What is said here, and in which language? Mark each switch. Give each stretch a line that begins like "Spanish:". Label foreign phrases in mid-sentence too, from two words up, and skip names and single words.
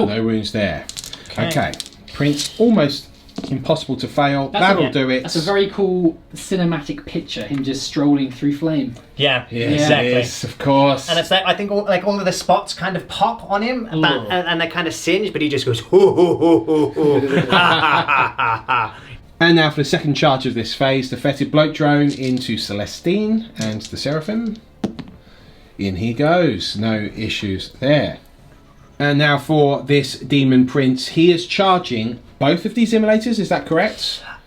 English: No wounds there. Okay. Prince, almost impossible to fail. That'll do it. That's a very cool cinematic picture. Him just strolling through flame. Yeah, Yes, exactly. yes, of course. And it's like, I think all of the spots kind of pop on him, Ooh. and they kind of singe, but he just goes, hoo, hoo, hoo, hoo, hoo. Ha, ha, ha, ha, ha. And now for the second charge of this phase, the Fetid Bloat drone into Celestine and the Seraphim. In he goes, no issues there. And now for this Demon Prince, he is charging both of these immolators, is that correct?